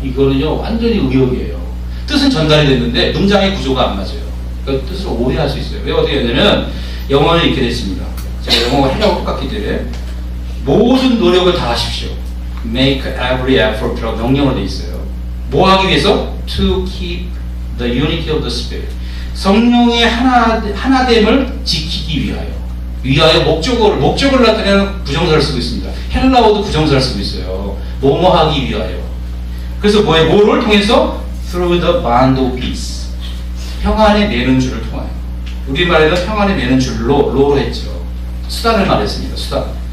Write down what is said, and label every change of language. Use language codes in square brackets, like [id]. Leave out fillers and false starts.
[ko] 이거는요 완전히 의역이에요. 뜻은 전달이 됐는데 문장의 구조가 안 맞아요. 그 뜻을 오해할 수 있어요. 왜 어떻게 되냐면 영어는 이렇게 됐습니다. 제가 영어가 헬라어 똑같기 때문에 모든 노력을 다 하십시오. [en] Make every effort [ko] 라고 명령으로 되어 있어요. 뭐 하기 위해서? [en] To keep the unity of the Spirit. [ko] 성령의 하나됨을 지키기 위하여 목적을 나타내는 부정사를 쓰고 있습니다. 헬라어도 부정사를 쓰고 있어요. 뭐뭐 하기 위하여. 그래서 뭐를 통해서? [en] Through the bond of peace. [ko] 평안에 매는 줄을 통하여. 우리말에는 평안에 매는 줄로, 로로 했죠. 수단을 말했습니다. 수단.